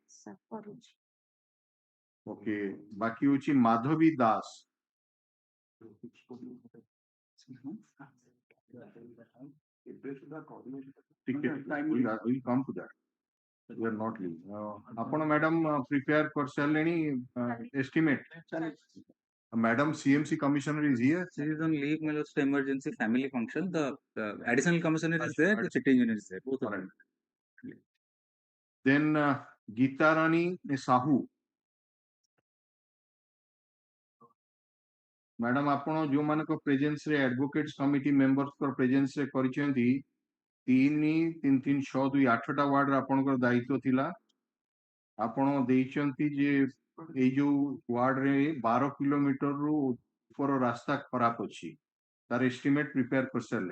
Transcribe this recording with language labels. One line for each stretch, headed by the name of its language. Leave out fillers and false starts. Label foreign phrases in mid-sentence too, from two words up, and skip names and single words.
Odia: ଓକେ ବାକି ହଉଛି ମାଧବୀ ଦାସ ଆପଣ
English: madam prepare
Odia: କରିସାରିଲେଣି ଏଷ୍ଟିମେଟ
English: Madam CMC commissioner is here. She is on leave, my lord, emergency family function. The additional commissioner is there, the sitting engineer is there. Both are there. Then Geeta Rani Sahoo. Madam,
Odia: ଆପଣ ଯୋଉମାନଙ୍କ ପ୍ରେଜେନ୍ସ ରେ
English: advocates committee
Odia: ମେମ୍ବରଙ୍କ ପ୍ରେଜେନ୍ସ ରେ କରିଛନ୍ତି 3 3 3 6 2 8ଟା ୱାର୍ଡରେ ଆପଣଙ୍କର ଦାୟିତ୍ୱ ଥିଲା ଆପଣ ଦେଇଛନ୍ତି ଯେ ଏଇ ଯୋଉ ୱାର୍ଡରେ 12 କିଲୋମିଟରରୁ ଉପର ରାସ୍ତା ଖରାପ ଅଛି ତାର
English: estimate prepare
Odia: କରିସାରିଲେ